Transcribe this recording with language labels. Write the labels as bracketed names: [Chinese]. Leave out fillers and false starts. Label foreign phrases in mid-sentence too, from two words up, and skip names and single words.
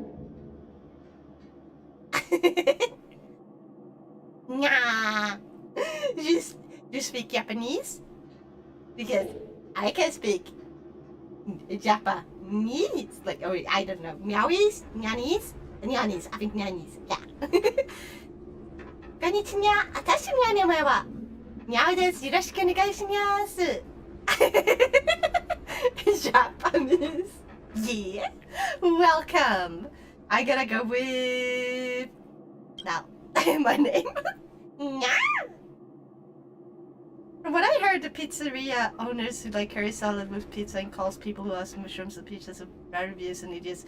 [English] Nya. You speak Japanese? Because I can speak Japanese. Like, oh, I don't know. Meowies? Nyanese? Nyanese. I think Nyanese. Yeah. [Japanese] Konnichiwa. Atashi no [English] name wa [Japanese] Meow desu. Yoroshiku onegai shimasu. [English] Japanese. Yeah. Welcome. I gotta go with now my name. From what I heard, the pizzeria owners who like curry salad with pizza and calls people who ask mushrooms and pizzas of bad reviews and idiots.